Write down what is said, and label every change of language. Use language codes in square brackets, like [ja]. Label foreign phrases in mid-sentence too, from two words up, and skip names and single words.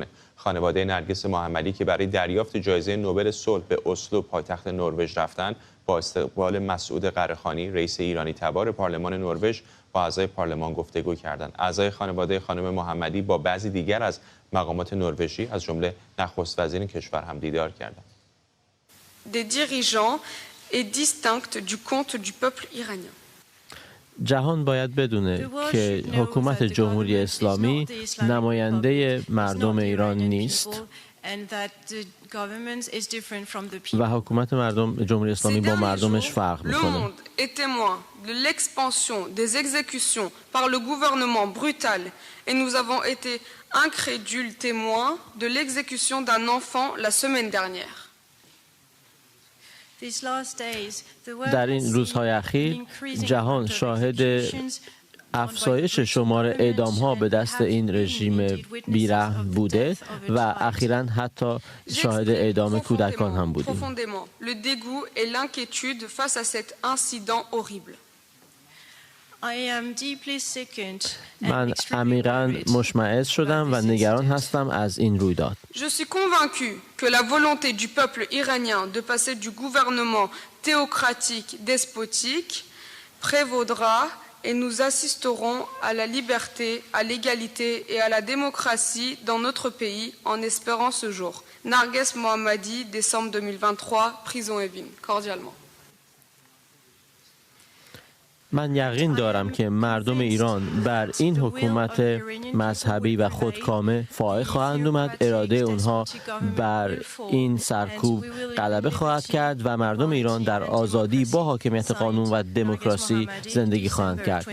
[fa] خانواده نرگس محمدی که برای دریافت جایزه نوبل صلح به اسلو پایتخت نروژ رفتن، با استقبال مسعود قره‌خانی رئیس ایرانی تبار پارلمان نروژ با اعضای پارلمان گفتگو کردند. اعضای خانواده خانم محمدی با بعضی دیگر از مقامات نروژی از جمله نخست وزیر کشور هم دیدار کردند. [fr] des dirigeants et distincte du compte du peuple iranien. [fa] جهان باید بدونه که حکومت جمهوری اسلامی نماینده مردم ایران نیست و حکومت جمهوری اسلامی با مردمش فرق میکنه. [fr] Le monde est témoin de l'expansion des exécutions par le gouvernement brutal et nous avons été incrédules témoins de l'exécution d'un enfant la semaine dernière. [fa] در این روزهای اخیر جهان شاهد افزایش شمار اعدام‌ها به دست این رژیم بی‌رحم بوده و اخیراً حتی شاهد اعدام کودکان هم بودیم. [fr] Le dégoût et l'inquiétude face à cet incident horrible. [fa] من عمیقاً مشمئز شدم و نگران هستم از این رویداد. [fr] Je suis convaincu que la volonté du peuple iranien de passer du gouvernement théocratique despotique prévaudra et nous assisterons à la liberté, à l'égalité et à la démocratie dans notre pays en espérant ce jour. Narges Mohammadi, décembre 2023, prison Evin. Cordialement. [fa] من یقین دارم که مردم ایران بر این حکومت مذهبی و خودکامه فائق خواهند اومد، اراده اونها بر این سرکوب غلبه خواهد کرد و مردم ایران در آزادی با حاکمیت قانون و دموکراسی زندگی خواهند کرد.